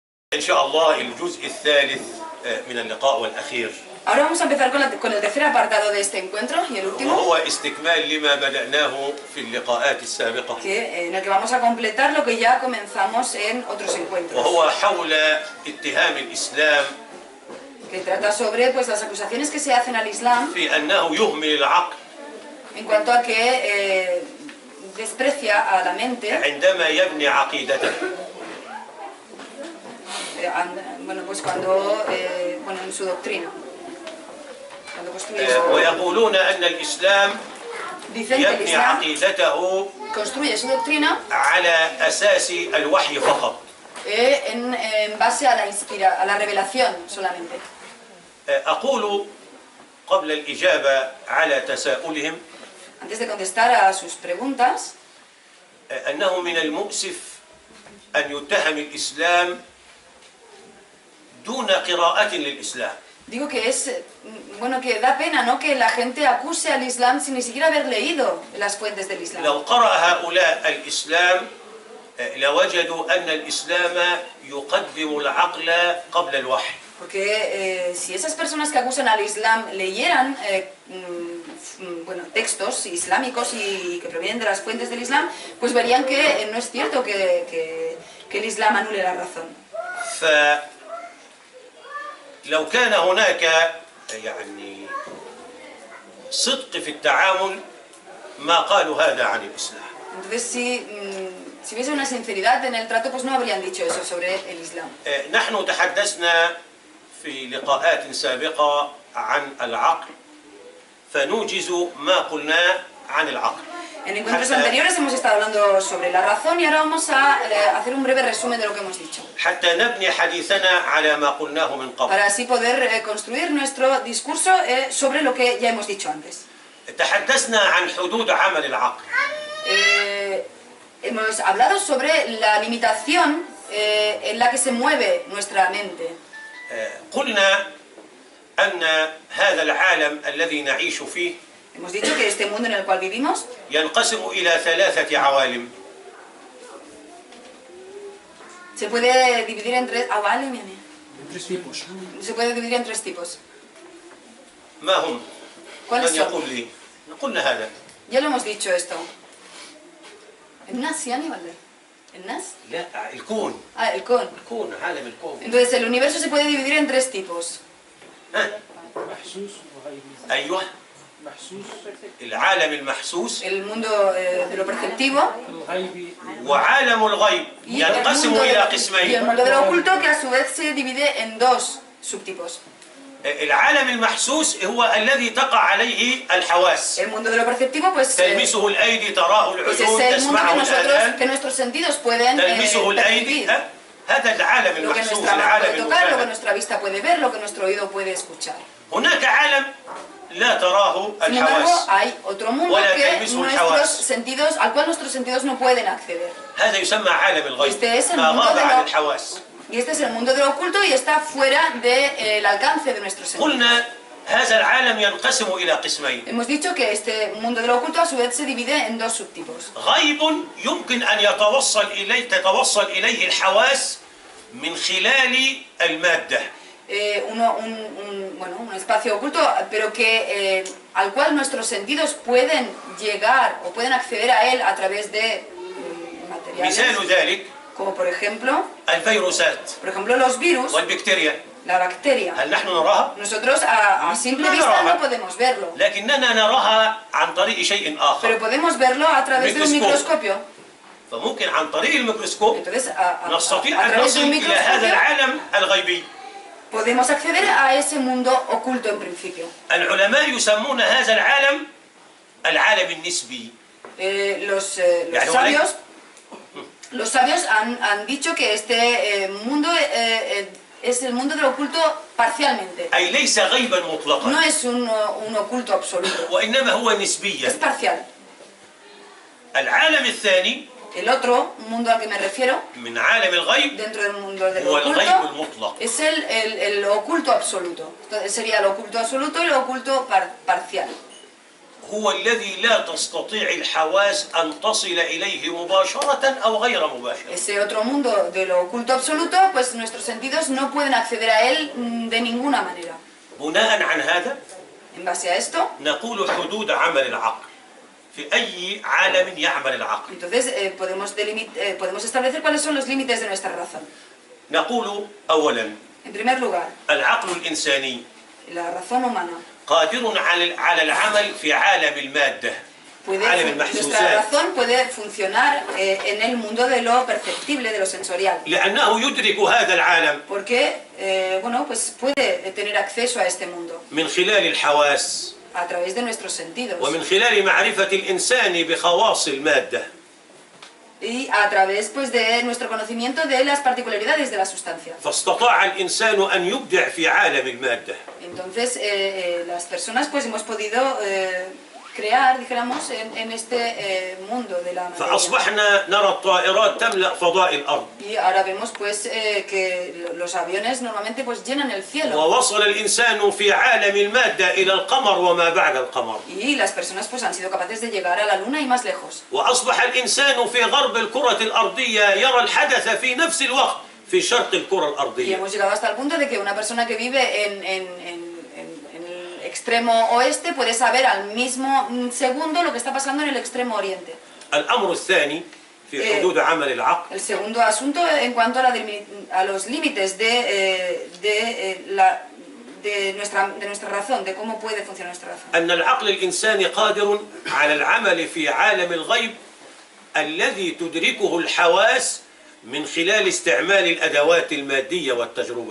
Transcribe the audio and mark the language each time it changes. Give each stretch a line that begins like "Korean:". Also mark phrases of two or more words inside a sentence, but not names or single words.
Arabic: إن شاء الله الجزء الثالث من اللقاء والأخير.
Spanish: Ahora vamos a empezar con el tercer apartado de este encuentro y el último.
Arabic: وهو استكمال لما بدأناه في اللقاءات السابقة.
Spanish: En el que vamos a completar lo que ya comenzamos en otros encuentros.
Arabic: وهو حول اتهام الإسلام.
Spanish: Que trata sobre pues las acusaciones que se hacen al Islam.
Arabic: في أنه يهمل العقل.
Spanish: En cuanto a que desprecia a la mente.
Arabic: عندما يبني عقيدته.
Spanish: Bueno, pues cuando en su doctrina.
Arabic: ويقولون أن الإسلام يبني عقيدته
Spanish: construye su doctrina
Arabic: على أساس الوحي فقط.
Spanish: en base a la revelación solamente.
Arabic: أقول قبل الإجابة على تساؤلهم
Spanish: Antes de contestar a sus preguntas,
Arabic: أنه من المؤسف أن يتهم الإسلام دون قراءة للإسلام.
Spanish: Digo que es, bueno, que da pena, ¿no?, que la gente acuse al Islam sin ni siquiera haber leído las fuentes del Islam.
Arabic: لو قرأ هؤلاء الإسلام لوجدوا أن الإسلام يقدم العقل قبل الوحي.
Spanish: Porque si esas personas que acusan al Islam leyeran textos islámicos y que provienen de las fuentes del Islam, pues verían que no es cierto que el Islam anule la razón.
Arabic: لو كان هناك يعني صدق في التعامل ما قالوا هذا عن الإسلام.
Spanish: Entonces si hubiese una sinceridad en el trato, pues no habrían dicho eso sobre el Islam.
Arabic: نحن تحدثنا في لقاءات سابقة عن العقل فنوجز ما قلنا عن العقل.
Spanish: En encuentros anteriores hemos estado hablando sobre la razón y ahora vamos a hacer un breve resumen de lo que hemos dicho.
Arabic: حتى نبني حديثنا على ما قلناه من قبل.
Spanish: Para así poder construir nuestro discurso sobre lo que ya hemos dicho antes.
Arabic: تحدثنا عن حدود عمل العقل.
Spanish: Hemos hablado sobre la limitación en la que se mueve nuestra mente.
Arabic: قلنا أن هذا العالم الذي نعيش فيه
Spanish: Hemos dicho que este mundo en el cual vivimos
Arabic: ينقسم إلى ثلاثة عوالم.
Spanish: se puede dividir en tres tipos. Se puede dividir en tres tipos.
Arabic: ما هم؟
Spanish: ¿Cuáles
Arabic: من
Spanish: son?
Arabic: يقول لي؟ قلنا هذا.
Spanish: Ya lo hemos dicho esto.
Arabic: ¿الناس يعني ولا الناس؟ لا الكون. الكون. الكون عالم الكون.
Spanish: Entonces el universo se puede dividir en tres tipos.
Arabic: أيوه. العالم المحسوس.
Spanish: El mundo de lo perceptivo.
Arabic: وعالم الغيب ينقسم إلى قسمين.
Spanish: Y el mundo de lo oculto, que a su vez se divide en dos subtipos.
Arabic: العالم المحسوس هو الذي تقع عليه الحواس.
Spanish: El mundo de lo perceptivo, pues
Arabic: تلمسه الأيدي تراه
Spanish: es
Arabic: العيون
Spanish: el mundo
Arabic: تسمعه الآذان
Spanish: que nuestros sentidos pueden
Arabic: تلمسه الأيدي.
Spanish: percibir.
Arabic: هذا العالم
Spanish: Lo que
Arabic: المحسوس
Spanish: nuestra mano
Arabic: العالم
Spanish: puede tocar, lo que
Arabic: المشاهد.
Spanish: nuestra vista puede ver, lo que nuestro oído puede escuchar.
Arabic: هناك عالم لا تراه
Spanish: Sin embargo,
Arabic: الحواس.
Spanish: hay otro mundo
Arabic: ولا
Spanish: que
Arabic: تلمسه الحواس.
Spanish: al cual nuestros sentidos no pueden acceder.
Arabic: هذا يسمى عالم الغيب.
Spanish: Este es el
Arabic: ما
Spanish: mundo
Arabic: غاب
Spanish: de
Arabic: عن
Spanish: lo
Arabic: الحواس.
Spanish: Y este es el mundo de lo oculto y está fuera del alcance de nuestros sentidos.
Arabic: قلنا هذا العالم ينقسم إلى قسمين.
Spanish: Hemos dicho que este mundo de lo oculto a su vez se divide en dos subtipos.
Arabic: غيب يمكن أن تتوصل إليه الحواس من خلال المادة.
Spanish: Un espacio oculto, pero que al cual nuestros sentidos pueden llegar o pueden acceder a él a través de materiales.
Arabic: مثال ذلك
Spanish: Como por ejemplo
Arabic: الفيروسات
Spanish: los virus,
Arabic: والبكتيريا.
Spanish: la bacteria.
Arabic: هل نحن نراها؟
Spanish: Nosotros a simple vista no podemos verlo,
Arabic: لكننا نراها عن طريق شيء
Spanish: pero
Arabic: آخر.
Spanish: podemos verlo a través de un microscopio.
Arabic: فممكن عن طريق الميكروسكوب
Spanish: Entonces, a
Arabic: نستطيع أن
Spanish: través de
Arabic: نصل
Spanish: un
Arabic: إلى هذا
Spanish: microscopio
Arabic: العالم الغيبي.
Spanish: podemos acceder a ese mundo oculto en principio.
Arabic: العلماء يسمون هذا العالم العالم النسبي.
Spanish: Los sabios han dicho que este mundo es el mundo del oculto parcialmente.
Arabic: أي ليس غيبا مطلقا.
Spanish: No es un oculto absoluto.
Arabic: وإنما هو
Spanish: Es
Arabic: نسبيا.
Spanish: parcial.
Arabic: العالم الثاني
Spanish: El otro mundo al que me refiero,
Arabic: من عالم الغيب
Spanish: dentro del mundo del
Arabic: هو الغيب
Spanish: oculto,
Arabic: المطلق.
Spanish: es el oculto absoluto. Entonces sería el oculto absoluto y el oculto parcial.
Arabic: هو الذي لا تستطيع الحواس أن تصل إليه مباشرة أو غير مباشرة.
Spanish: Ese otro mundo de lo oculto absoluto, pues nuestros sentidos no pueden acceder a él de ninguna manera.
Arabic: بناء عن هذا
Spanish: En base a esto,
Arabic: نقول حدود عمل العقل. في أي عالم يعمل العقل؟
Spanish: entonces podemos establecer cuáles son los límites de nuestra razón.
Arabic: نقول أولا
Spanish: En primer lugar,
Arabic: العقل الإنساني
Spanish: la razón humana
Arabic: قادر على العمل في عالم المادة، عالم
Spanish: nuestra
Arabic: المحسوسات،
Spanish: razón puede funcionar en el mundo de lo perceptible, de lo sensorial.
Arabic: لأنه يدرك هذا العالم
Spanish: Porque, bueno, pues puede tener acceso a este mundo
Arabic: من خلال الحواس
Spanish: a través de nuestros sentidos
Arabic: ومن خلال معرفة الإنسان بخواص المادة.
Spanish: y a través, pues, de nuestro conocimiento de las particularidades de la sustancia.
Arabic: فاستطاع الإنسان أن يبدع في عالم المادة.
Spanish: Entonces, las personas, pues, hemos podido crear, dijéramos, en este mundo de la materia.
Arabic: فأصبحنا نرى الطائرات تملأ فضاء الأرض.
Spanish: Y ahora vemos, pues, que los aviones normalmente, pues, llenan el cielo.
Arabic: ووصل الإنسان في عالم المادة إلى القمر وما بعد القمر.
Spanish: Y las personas, pues, han sido capaces de llegar a la luna y más lejos.
Arabic: وأصبح الإنسان في غرب الكرة الأرضية يرى الحدث في نفس الوقت في شرق الكرة
Spanish: Y
Arabic: الأرضية.
Spanish: hemos llegado hasta el punto de que una persona que vive en el extremo oeste puede saber al mismo segundo lo que está pasando en el extremo oriente.
Arabic: الأمر الثاني في حدود عمل العقل
Spanish: El segundo asunto en cuanto a los límites de nuestra razón, de cómo puede funcionar nuestra razón.
Arabic: أن العقل الإنساني قادر على العمل في عالم الغيب الذي تدركه الحواس من خلال استعمال الأدوات المادية والتجربة.